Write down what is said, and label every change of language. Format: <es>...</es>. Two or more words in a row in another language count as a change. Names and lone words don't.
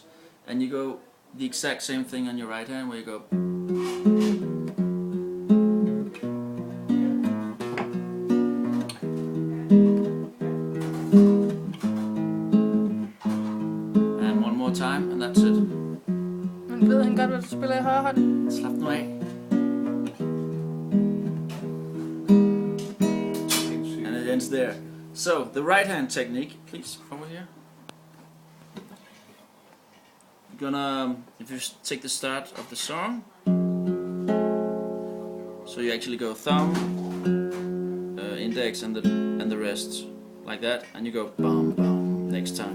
<en>And you go the exact same thing on your right hand, where you go. And one more time, and that's it.</en> <da>Men ved han godt, hvad du spiller i højre hånd? Slap nu af.</da> <en>And it ends there. So, the right hand technique, please, over here. You're gonna, if you take the start of the song, so you actually go thumb, index, and the rest, like that, and you go bum bum next time.</en>